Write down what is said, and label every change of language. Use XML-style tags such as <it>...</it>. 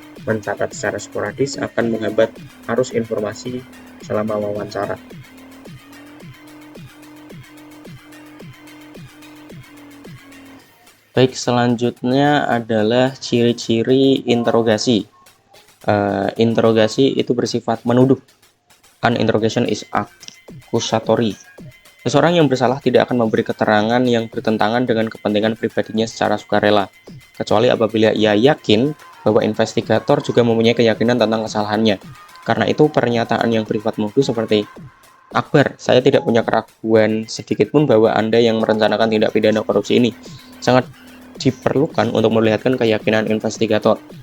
<id>Mencatat secara sporadis akan menghambat arus informasi selama wawancara. Baik, selanjutnya adalah ciri-ciri interogasi. Interogasi itu bersifat menuduh.</id> <en>An interrogation is accusatory.</en> <id>Seseorang yang bersalah tidak akan memberi keterangan yang bertentangan dengan kepentingan pribadinya secara sukarela, kecuali apabila ia yakin bahwa investigator juga mempunyai keyakinan tentang kesalahannya. Karena itu, pernyataan yang bersifat menuduh seperti, Akbar, saya tidak punya keraguan sedikit pun bahwa Anda yang merencanakan tindak pidana korupsi ini, sangat diperlukan untuk melihatkan keyakinan investigator.</id>